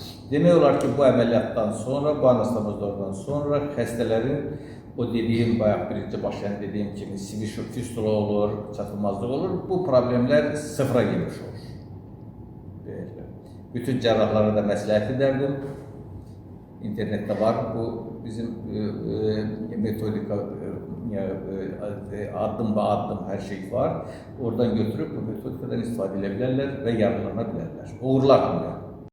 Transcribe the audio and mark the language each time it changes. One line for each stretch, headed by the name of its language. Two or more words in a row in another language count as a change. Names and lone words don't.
Azerbaijani: Demək olar ki, bu əməliyyatdan sonra, bu anastomozlardan sonra xəstələrin o dediyim, bayaq birinci başlayan dediyim kimi fistula olur, çatılmazlıq olur, bu problemlər sıfıra girmiş olur. Bütün cerrahlara da məsləhət edərdim.
Turkish: İnternette var bu bizim metodika adım ve adım her şey var. Oradan götürüp bu metodikadan istifade edebilirler ve yararlanabilirler.
Azerbaijani: Uğurlar hamle.